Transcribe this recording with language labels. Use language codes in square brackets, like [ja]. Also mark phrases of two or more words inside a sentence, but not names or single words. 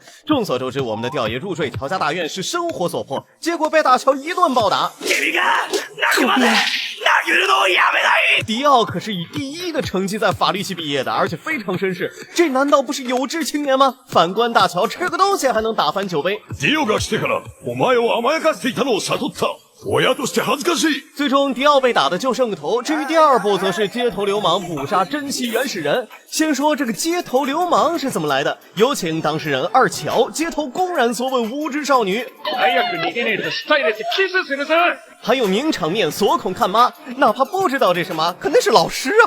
[zh] 众所周知，我们的吊爷入赘乔家大院是生活所迫，结果被大乔一顿暴打。迪奥可是以第1的成绩在法律系毕业的，而且非常绅士，这难道不是有志青年吗？反观大乔，吃个东西还能打翻酒杯。 [ja] 迪奥が来てからお前を甘やかしていたのを悟った。親として恥ずかしい。 [zh] 最终迪奥被打的就剩个头，至于第2部则是街头流氓捕杀珍稀原始人。先说这个街头流氓是怎么来的，有请当事人二乔街头公然所吻无知少女，还有名场面锁孔看妈，哪怕不知道这是妈，肯定是老师啊。